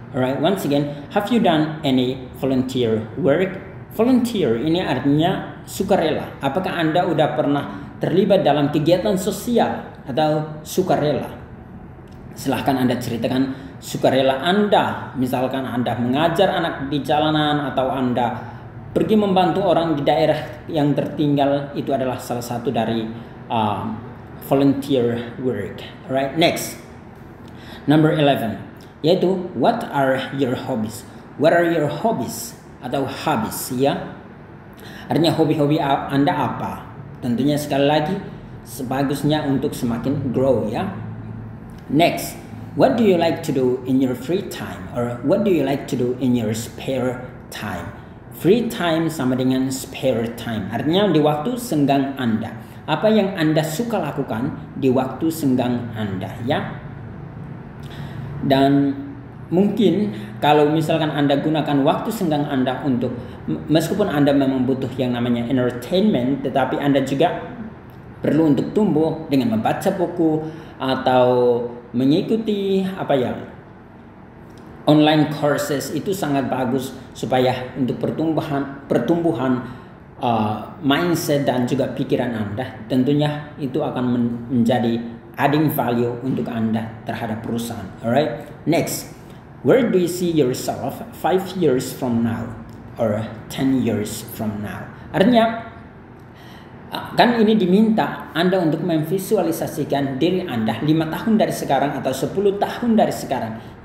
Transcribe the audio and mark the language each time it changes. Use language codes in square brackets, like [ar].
[en] Alright, once again, have you done any volunteer work? [id] Volunteer ini artinya sukarela. Apakah Anda udah pernah terlibat dalam kegiatan sosial atau sukarela? Silahkan Anda ceritakan sukarela Anda. Misalkan Anda mengajar anak di jalanan atau Anda pergi membantu orang di daerah yang tertinggal. Itu adalah salah satu dari volunteer work. [en] Alright, next. Number 11. [id] Yaitu [en] what are your hobbies? What are your hobbies [id] atau hobbies ya? Artinya hobi-hobi Anda apa? Tentunya sekali lagi sebagusnya untuk semakin grow ya. [en] Next, what do you like to do in your free time or what do you like to do in your spare time? [id] Free time sama dengan spare time. Artinya di waktu senggang Anda. Apa yang Anda suka lakukan di waktu senggang Anda ya? Dan mungkin kalau misalkan Anda gunakan waktu senggang Anda untuk, meskipun Anda memang butuh yang namanya entertainment, tetapi Anda juga perlu untuk tumbuh dengan membaca buku atau mengikuti online courses. Itu sangat bagus supaya untuk pertumbuhan mindset dan juga pikiran Anda. Tentunya itu akan menjadi adding value untuk Anda terhadap perusahaan. [en] Alright, next, where do you see yourself 5 years from now or 10 years from now? [id] Artinya kan ini diminta Anda untuk memvisualisasikan diri Anda 5 tahun dari sekarang atau 10 tahun dari sekarang.